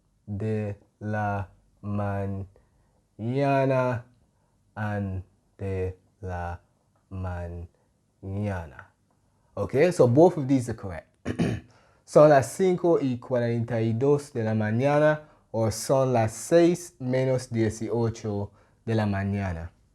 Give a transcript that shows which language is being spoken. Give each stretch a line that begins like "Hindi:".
Spanish: de la mañana and de la mañana.
English: Okay, so both of these are correct.
Spanish: Son las 5:42 de la mañana or son las 6 menos 18 de la mañana.